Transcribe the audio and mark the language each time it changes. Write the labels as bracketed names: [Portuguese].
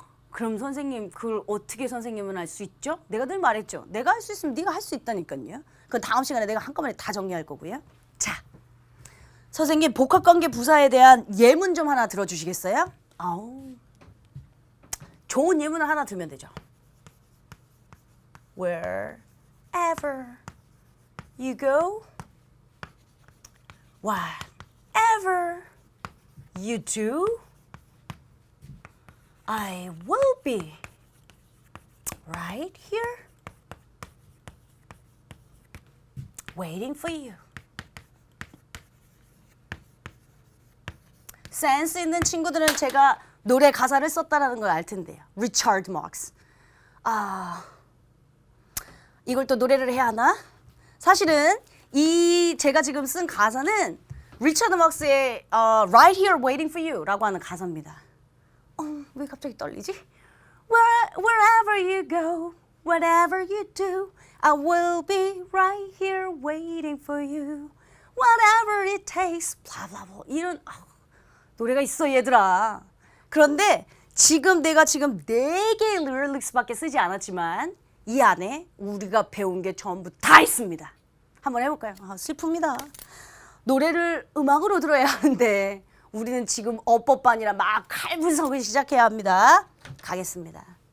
[Korean] 그럼 선생님 그걸 어떻게 선생님은 할 수 있죠? 내가 늘 말했죠. 내가 할 수 있으면 네가 할 수 있다니까요. 그건 다음 시간에 내가 한꺼번에 다 정리할 거고요. 자, 선생님 복합관계 부사에 대한 예문 좀 하나 들어주시겠어요? 아우, 좋은 예문을 하나 들면 되죠. [English] Wherever you go, whatever you do, I will be right here waiting for you. [Korean] 센스 있는 친구들은 제가 노래 가사를 썼다라는 걸 알 텐데요. 리처드 막스. 이걸 또 노래를 해야 하나? 사실은 이 제가 지금 쓴 가사는 리처드 막스의 Right Here Waiting for You라고 하는 가사입니다. 왜 갑자기 떨리지? [English] Wherever you go, whatever you do, I will be right here waiting for you. Whatever it takes, blah blah blah. [Korean] 이런 노래가 있어 얘들아. 그런데 지금 내가 지금 4개의 리릭스밖에 쓰지 않았지만 이 안에 우리가 배운 게 전부 다 있습니다. 한번 해볼까요? 슬픕니다. 노래를 음악으로 들어야 하는데 우리는 지금 어법반이라 막 칼분석을 시작해야 합니다. 가겠습니다.